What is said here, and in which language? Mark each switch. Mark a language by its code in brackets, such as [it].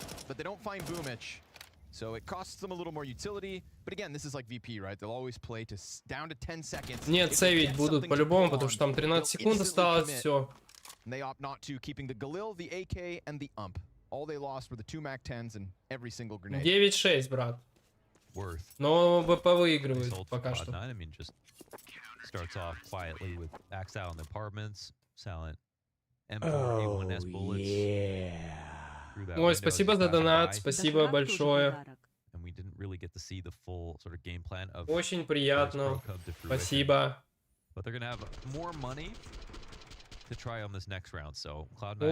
[en] but they don't find Boomich. So it costs them a little more utility. But again, this is like VP, right? They'll always play to down to 10 seconds. [ru] Нет, сейвить будут по-любому, потому что там 13 секунд осталось, все. [en] And they opt not to, keeping the Galil, the AK, and the Ump. All they lost were the 2 Mac 10s and every single grenade. [ru] 9-6, брат. [en] Worth. [ru] Но ВП выигрывает пока что. [en] Cloud9, I mean, just starts off quietly with Axel in the apartments, Silent, M4, A1S bullets. [ru] Ой, спасибо за донат, спасибо большое. [en] And we didn't really get to see the full sort of game plan of [ru] Очень приятно. Спасибо. [en] But they're gonna have more money to try on this next round, so Cloud9